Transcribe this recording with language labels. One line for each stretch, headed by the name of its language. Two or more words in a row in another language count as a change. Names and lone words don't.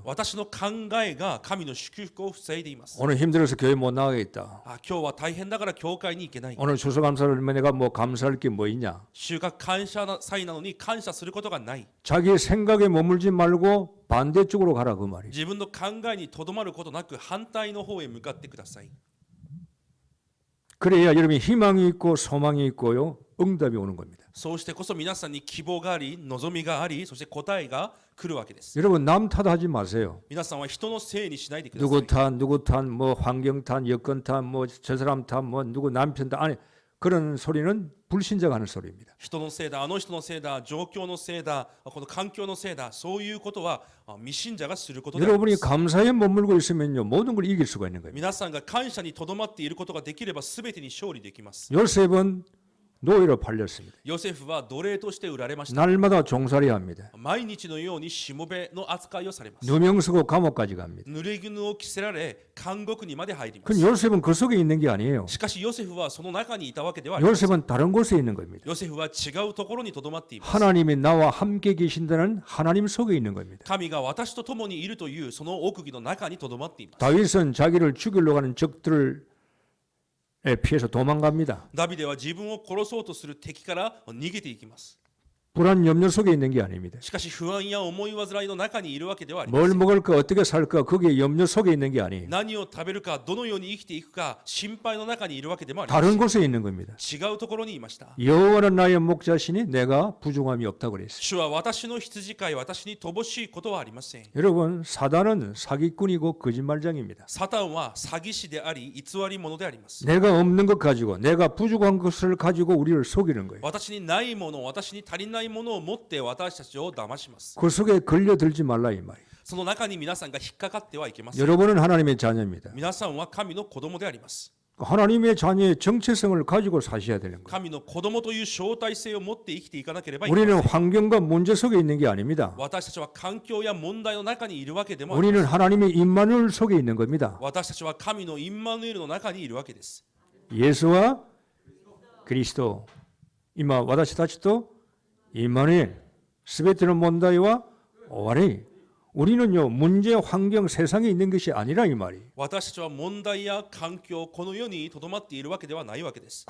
Japanese: 私の考えが神の祝福を防いでいます。
Korean: 오늘 힘들어서 교회 못 나가겠다.
Japanese: 今日は大変だから教会に行けない。
Korean: 오늘 추수감사를 하면 내가 뭐 감사할 게 뭐 있냐.
Japanese: 収穫感謝祭なのに感謝することがない。
Korean: 자기 생각에 머물지 말고 반대쪽으로 가라 그 말이에요.
Japanese: 自分の考えにとどまることなく反対の方へ向かってください。
Korean: 그래야 여러분이 희망이 있고 소망이 있고요. 응답이 오는 겁니다.
Japanese: そうしてこそ皆さんに希望があり、望みがあり、そして答えが来るわけです。
Korean: 여러분 남 탓하지 마세요.
Japanese: 皆さんは人のせいにしないでくださ
Korean: 누구
Japanese: い。
Korean: 누구 탓, 뭐 환경 탓, 여건 탓, 뭐 저 사람 탓, 뭐 누구 남편 탓, 아니 그런 소리는 불신자가 하는 소리입니다.
Japanese: 人のせいだ、あの人のせいだ、状況のせいだ、この環境のせいだ、そういうことは未信者がすることでありま
Korean: 여러분이
Japanese: す。
Korean: 감사에 머물고 있으면요 모든 걸 이길 수가 있는 거예요.
Japanese: 皆さんが感謝にとどまっていることができれば全てに勝利できます。
Korean: 요셉은 노예로 팔렸습니다.
Japanese: ヨセフは奴隷として売られました。
Korean: 날마다 종살이 합니다.
Japanese: 毎日のようにしもべの扱いをされます。
Korean: 누명 쓰고 감옥까지 갑니다.
Japanese: 濡れ衣を着せられ、監獄にまで入りま
Korean: 그
Japanese: す。
Korean: 요셉은 그 속에 있는 게 아니에요.
Japanese: しかしヨセフはその中にいたわけではありません。
Korean: 요셉은 다른 곳에 있는 겁니다.
Japanese: ヨセフは違うところにとどまっています。
Korean: 하나님이 나와 함께 계신다는 하나님 속에 있는 겁니다.
Japanese: 神が私と共にいるというその奥義の中にとどまっています。
Korean: 다윗은 자기를 죽이려고 하는 적들을 피해서 도망갑니다.
Japanese: ダビデは自分を殺そうとする敵から逃げていきます。
Korean: 불안 염려 속에 있는 게 아닙니다.
Japanese: しかし不安や思い煩いの中にいるわけではありませ
Korean: 뭘
Japanese: ん。
Korean: 먹을까 어떻게 살까 거기에 염려 속에 있는 게 아니에요.
Japanese: 何を食べるか、どのように生きていくか、心配の中にいるわけでもありませ
Korean: 다른
Japanese: ん。
Korean: 곳에 있는 겁니다.
Japanese: 違うところにいました。
Korean: 여호와는 나의 목자시니 내가 부족함이 없다고 그랬어요.
Japanese: 主は私の羊飼い、私に乏しいことはありません。
Korean: 여러분 사단은 사기꾼이고 거짓말장입니다.
Japanese: サタンは詐欺師であり、偽り者であります。
Korean: 내가 없는 것 가지고 내가 부족한 것을 가지고 우리를 속이는 거예요.
Japanese: 私にないもの、私に足りないものを持って私たちを騙します。
Korean: 그 속에 걸려들지 말라 이 말이에요.
Japanese: その中に皆さんが引っかかってはいけません。
Korean: 여러분은 하나님의 자녀입니다.
Japanese: 皆さんは神の子供であります。
Korean: 하나님의 자녀의 정체성을 가지고 사셔야 되는 거예요.
Japanese: 神の子供という招待性を持って生きていかなければいけませ
Korean: 우리는
Japanese: ん。
Korean: 환경과 문제 속에 있는 게 아닙니다.
Japanese: 私たちは環境や問題の中にいるわけでもあり
Korean: 우리는
Japanese: ません。
Korean: 하나님의 임마누엘 속에 있는 겁니다.
Japanese: 私たちは神のインマヌエルの中にいるわけです。 예수와 그리스도, 今 私たちも インマヌエル、全ての問題は終われい.
Korean: 우리는요 문제, 환경, 세상에 있는 것이 아니라 이 말이.
Japanese: 私たちは問題や環境、この世にとどまっているわけではないわけです。